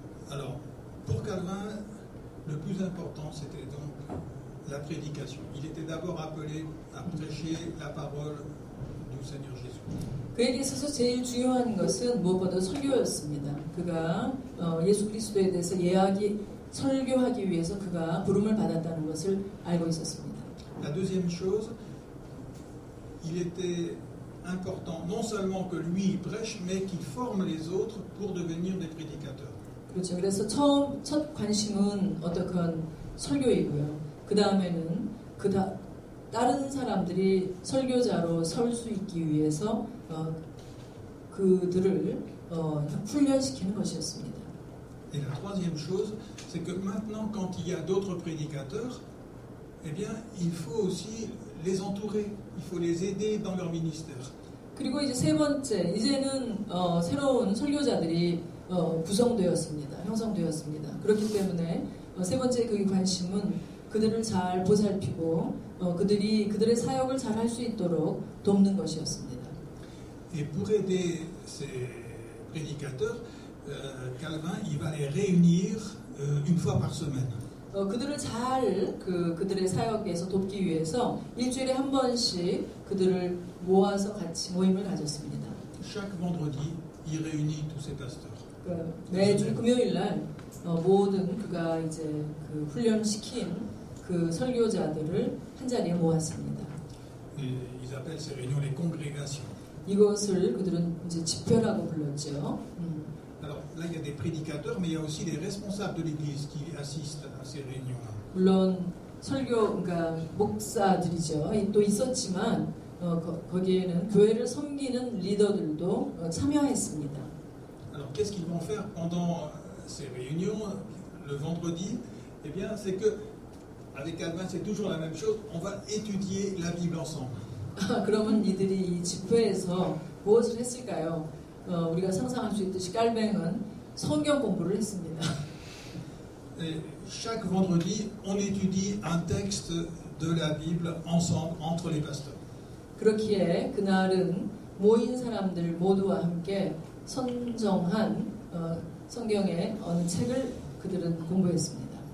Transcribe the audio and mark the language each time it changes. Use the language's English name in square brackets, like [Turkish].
[French] Alors, pour Calvin, le plus important, c'était donc la prédication. Il était d'abord appelé à prêcher la parole du Seigneur Jésus. [Korean] 그에게 있어서 제일 중요한 것은 무엇보다 설교였습니다. 그가 예수 그리스도에 대해서 설교하기 위해서 그가 부름을 받았다는 것을 알고 있었습니다. [French] La deuxième chose, il était important non seulement que lui prêche, mais qu'il forme les autres pour devenir des prédicateurs. [Korean] 그렇죠. 그래서 첫 관심은 어떻건 설교이고요. 그 다음에는 다른 사람들이 설교자로 설 수 있기 위해서 그들을 훈련시키는 것이었습니다. [French] Et la troisième chose, c'est que maintenant, quand il y a d'autres prédicateurs, eh bien, il faut aussi les entourer, il faut les aider dans leur ministère. [Korean] 그리고 이제 세 번째, 이제는 새로운 설교자들이 구성되었습니다. 형성되었습니다. 그렇기 때문에 세 번째 그 관심은 그들을 잘 보살피고 그들의 사역을 잘 할 수 있도록 돕는 것이었습니다. [French] Et pour aider ces prédicateurs, Calvin, il va les réunir une fois par semaine. [Korean] 그들을 잘 그들의 사역에서 돕기 위해서 일주일에 한 번씩 그들을 모아서 같이 모임을 가졌습니다. [French] Chaque vendredi, il réunit tous ces pasteurs. [Korean] 매주 금요일 날 모든 그가 이제 그 훈련시킨 그 설교자들을 한 자리에 모았습니다. [French] Ils appellent ces réunions les congrégations. [Korean] 이것을 그들은 이제 집회라고 불렀죠. [French] Alors là, il y a des prédicateurs, mais il y a aussi les responsables de l'Église qui assistent à ces réunions-là. [Korean] 물론 그러니까 목사들이죠. 또 있었지만 거기에는 교회를 섬기는 리더들도 참여했습니다. [French] Alors qu'est-ce qu'ils vont faire pendant ces réunions le vendredi? Eh bien, c'est que avec Calvin, c'est toujours la même chose. On va étudier la Bible ensemble. [Korean] 그러면 이들이 이 집회에서 무엇을 했을까요? 우리가 상상할 수 있듯이 깔뱅은 성경 공부를 했습니다. [French] Et chaque vendredi, on étudie un texte de la Bible ensemble entre les pasteurs. [Korean] 그렇기에 그날은 모인 사람들 모두와 함께 선정한 성경의 어느 책을 그들은 공부했습니다.